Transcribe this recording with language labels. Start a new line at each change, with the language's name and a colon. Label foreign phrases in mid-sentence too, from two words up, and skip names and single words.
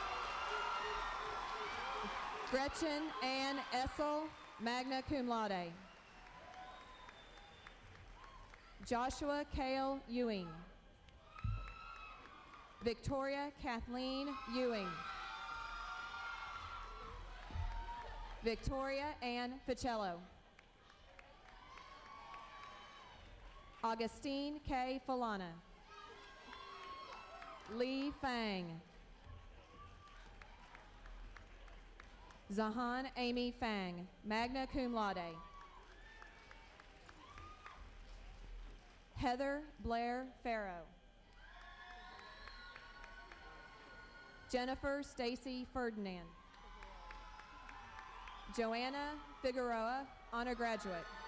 English: Gretchen Ann Essel,
Latin: magna cum laude.
English: Joshua Cale Ewing. Victoria Kathleen Ewing. Victoria Ann Ficello. Augustine K. Falana. Lee Fang. Zahan Amy Fang,
Latin: magna cum laude.
English: Heather Blair Farrow. Jennifer Stacy Ferdinand. Joanna Figueroa, honor graduate.